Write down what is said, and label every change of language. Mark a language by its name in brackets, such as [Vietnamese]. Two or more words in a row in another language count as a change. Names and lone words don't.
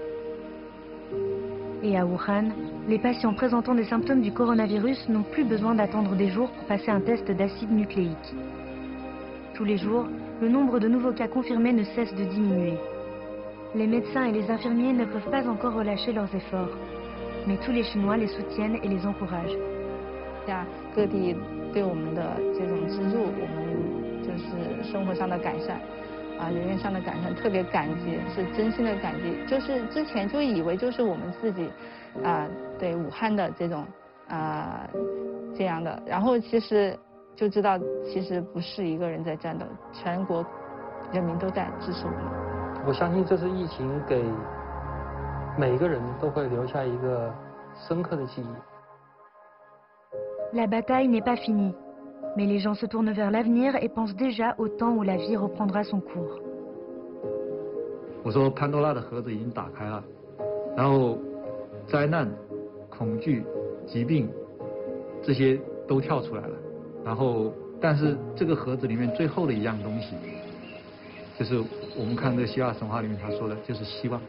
[French] Et à Wuhan, les patients présentant des symptômes du coronavirus n'ont plus besoin d'attendre des jours pour passer un test d'acide nucléique. Tous les jours, le nombre de nouveaux cas confirmés ne cesse de diminuer. Les médecins et les infirmiers ne peuvent pas encore relâcher leurs efforts, mais tous les Chinois les soutiennent et les encouragent. [Chinese] 各地对我们的这种资助，我们就是生活上的改善，人员上的改善，特别感激，是真心的感激。就是之前就以为就是我们自己，对武汉的这种这样的，然后其实就知道其实不是一个人在战斗，全国人民都在支持我们。我相信这次疫情给每个人都会留下一个深刻的记忆。 [French] La bataille n'est pas finie, mais les gens se tournent vers l'avenir et pensent déjà au temps où la vie reprendra son cours. [Chinese] 我说潘多拉的盒子已经打开了，然后灾难、恐惧、疾病这些都跳出来了，然后但是这个盒子里面最后的一样东西，就是我们看这个希腊神话里面他说的，就是希望。